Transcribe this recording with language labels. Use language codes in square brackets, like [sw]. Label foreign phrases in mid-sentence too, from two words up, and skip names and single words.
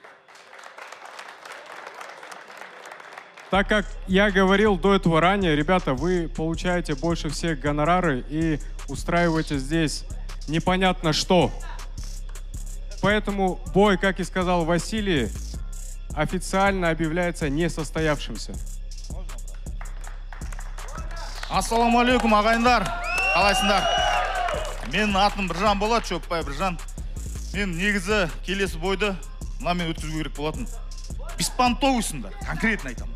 [ru] Так как я говорил до этого ранее, ребята, вы получаете больше всех гонорары и устраиваете здесь непонятно что. Поэтому бой, как и сказал Василий, официально объявляется несостоявшимся. [kk] Ассалаумалейкум, ағайындар. Қалайсыңдар? Менің атым Біржан болады, Шөпбай Біржан. Мен негізі келесі бойды мен өткізу керек болатын. Беспонтовыйсыңдар, конкретно айтамын.